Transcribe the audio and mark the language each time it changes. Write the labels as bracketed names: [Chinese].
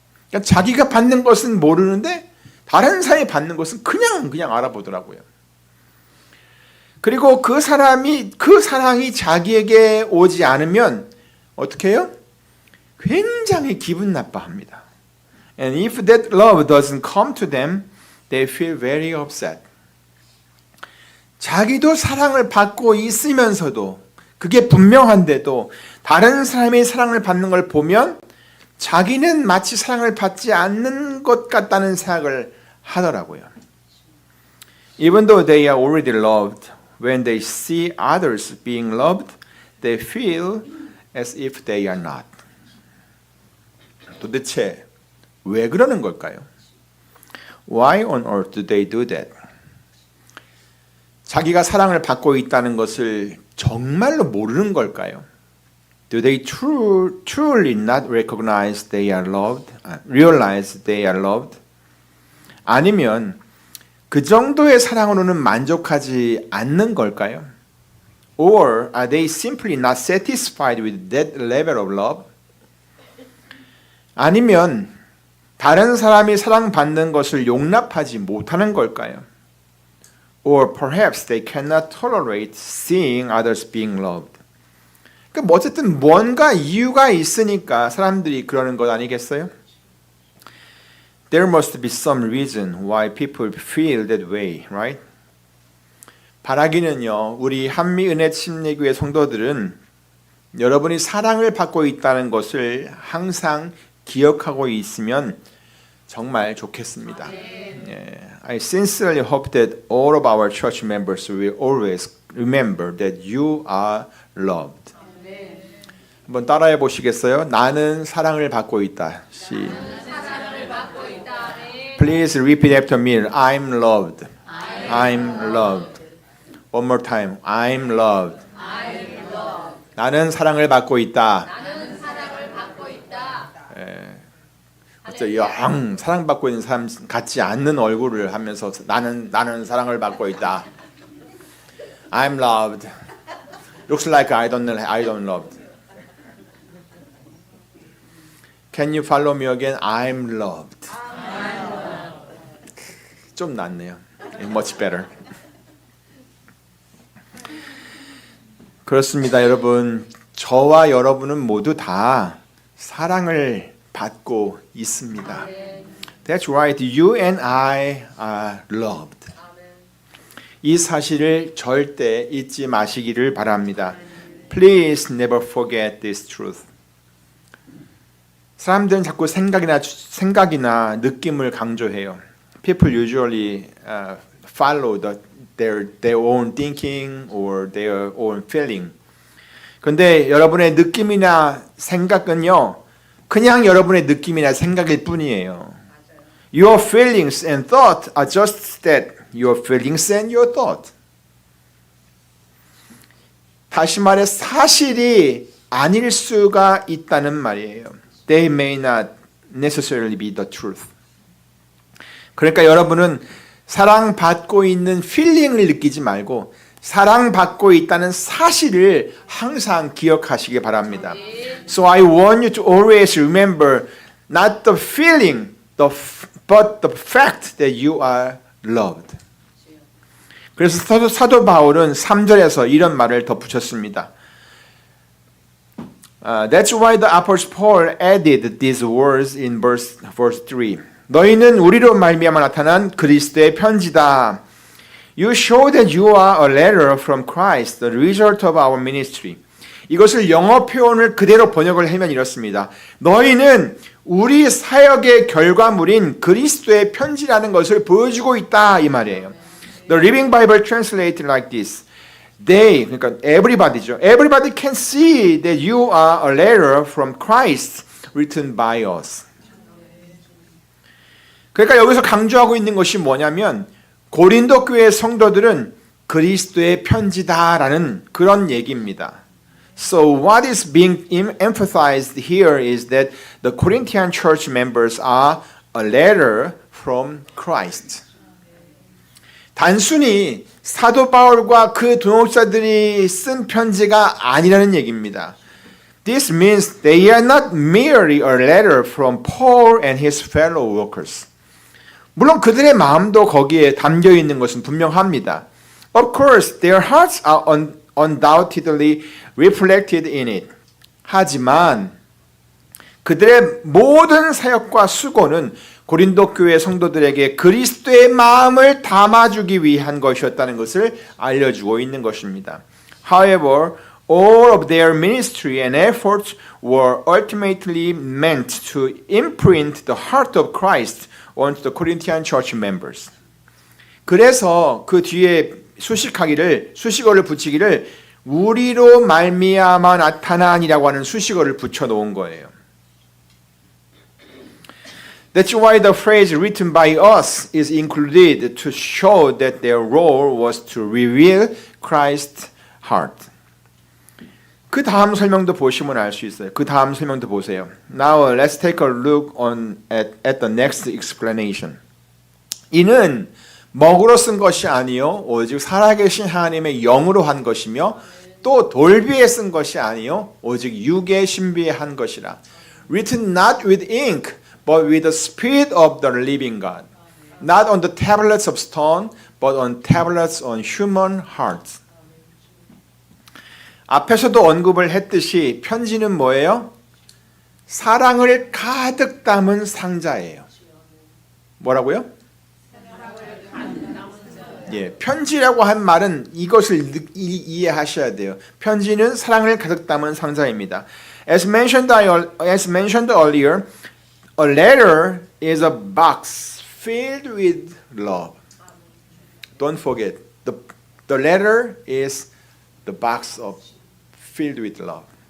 [Korean] 그러니까 자기가 받는 것은 모르는데 다른 사람이 받는 것은 그냥 알아보더라고요. 그리고 그 사랑이 자기에게 오지 않으면 어떻게 해요? 굉장히 기분 나빠합니다. [English] And if that love doesn't come to them, they feel very upset. [Korean] 자기도 사랑을 받고 있으면서도 그게 분명한데도 다른 사람이 사랑을 받는 걸 보면 자기는 마치 사랑을 받지 않는 것 같다는 생각을 하더라고요. [English] Even though they are already loved, when they see others being loved, they feel as if they are not. [Korean] 도대체 왜 그러는 걸까요? [English] Why on earth do they do that? [Korean] 자기가 사랑을 받고 있다는 것을 정말로 모르는 걸까요? [English] Do they truly not recognize they are loved? Realize they are loved? [Korean] 아니면 그 정도의 사랑으로는 만족하지 않는 걸까요? [English] Or are they simply not satisfied with that level of love? [Korean] 아니면 다른 사람이 사랑받는 것을 용납하지 못하는 걸까요? [English] Or perhaps they cannot tolerate seeing others being loved. [Korean] 그러니까 어쨌든 뭔가 이유가 있으니까 사람들이 그러는 것 아니겠어요? [English] There must be some reason why people feel that way, right? [Korean] 바라기는요, 우리 한미은혜침례교회 성도들은 여러분이 사랑을 받고 있다는 것을 항상 기억하고 있으면 정말 좋겠습니다. [English] I sincerely hope that all of our church members will always remember that you are loved. [Korean] 한번 따라해 보시겠어요? 나는 사랑을 받고 있다. [English] Please repeat after me. I'm loved. I'm loved. One more time. I'm loved. [Korean] 나는 사랑을 받고 있다. 어째 영 사랑받고 있는 사람 같지 않는 얼굴을 하면서 나는 사랑을 받고 있다. [English] I'm loved. Looks like I don't loved. Can you follow me again? I'm loved. [Korean] 좀 낫네요. [English] Much better. [Korean] 그렇습니다, 여러분. 저와 여러분은 모두 다 사랑을 받고 있습니다. [English] That's right. You and I are loved. [Korean] 이 사실을 절대 잊지 마시기를 바랍니다. [English] Please never forget this truth. [Korean] 사람들은 자꾸 생각이나 느낌을 강조해요. [English] People usually follow their own thinking or their own feeling. [Korean] 그런데 여러분의 느낌이나 생각은요, 그냥 여러분의 느낌이나 생각일 뿐이에요. [English] Your feelings and thought are just that. Your feelings and your thought. [Korean] 다시 말해 사실이 아닐 수가 있다는 말이에요. [English] They may not necessarily be the truth. [Korean] 그러니까 여러분은 사랑받고 있는 feeling을 느끼지 말고 사랑받고 있다는 사실을 항상 기억하시기 바랍니다. [English] So I want you to always remember not the feeling, but the fact that you are loved. [Korean] 그래서 사도 바울은 3절에서 이런 말을 덧붙였습니다. [English] That's why the Apostle Paul added these words in verse 3. [Korean] 너희는 우리로 말미암아 나타난 그리스도의 편지다. [English] You show that you are a letter from Christ, the result of our ministry. [Korean] 이것을 영어 표현을 그대로 번역을 하면 이렇습니다. 너희는 우리 사역의 결과물인 그리스도의 편지라는 것을 보여주고 있다 이 말이에요. [English] The Living Bible translated like this. They, 그러니까 everybody죠. Everybody can see that you are a letter from Christ written by us. [Korean] 그러니까 여기서 강조하고 있는 것이 뭐냐면 고린도 교회 성도들은 그리스도의 편지다라는 그런 얘기입니다. [English] So what is being emphasized here is that the Corinthian church members are a letter from Christ. [Korean] 단순히 사도 바울과 그 동역자들이 쓴 편지가 아니라는 얘기입니다. [English] This means they are not merely a letter from Paul and his fellow workers. [Korean] 물론 그들의 마음도 거기에 담겨 있는 것은 분명합니다. [English] Of course, their hearts are undoubtedly reflected in it. [Korean] 하지만 그들의 모든 사역과 수고는 고린도 교회 성도들에게 그리스도의 마음을 담아주기 위한 것이었다는 것을 알려주고 있는 것입니다. [English] However, all of their ministry and efforts were ultimately meant to imprint the heart of Christ onto the Corinthian church members. [Korean] 그래서 그 뒤에 수식어를 붙이기를 우리로 말미암아 나타나니라고 하는 수식어를 붙여 놓은 거예요. [English] That's why the phrase written by us is included to show that their role was to reveal Christ's heart. [Korean] 그 다음 설명도 보시면 알 수 있어요. 그 다음 설명도 보세요. [English] Now let's take a look at the next explanation. [Korean] 이는 먹으로 쓴 것이 아니요 오직 살아계신 하나님의 영으로 한 것이며 또 돌비에 쓴 것이 아니요 오직 육의 신비에 한 것이라. [English] Written not with ink but with the Spirit of the living God. Not on the tablets of stone but on tablets on human hearts. [Korean] 앞에서도 언급을 했듯이 편지는 뭐예요? 사랑을 가득 담은 상자예요. 뭐라고요? 예, 편지라고 한 말은 이것을 이해하셔야 돼요. 편지는 사랑을 가득 담은 상자입니다. [English] As mentioned earlier, a letter is a box filled with love. Don't forget, the letter is the box filled with love.